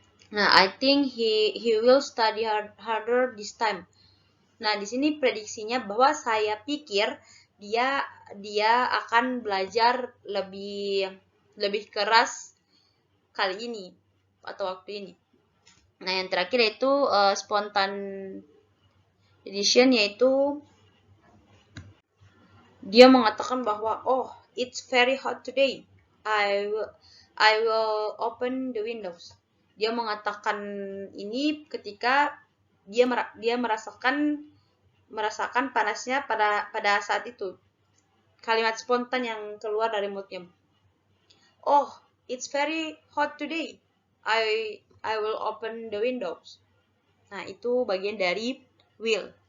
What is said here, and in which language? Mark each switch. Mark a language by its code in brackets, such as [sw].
[en] Nah, I think he will study harder this time. [id] Nah, di sini prediksinya bahwa saya pikir dia akan belajar lebih keras kali ini atau waktu ini. Nah, yang terakhir yaitu spontan addition, yaitu dia mengatakan bahwa [en] it's very hot today. I will open the windows. [id] Dia mengatakan ini ketika dia merasakan panasnya pada saat itu. Kalimat spontan yang keluar dari mulutnya. [en] It's very hot today. I will open the windows. [id] Nah, itu bagian dari will.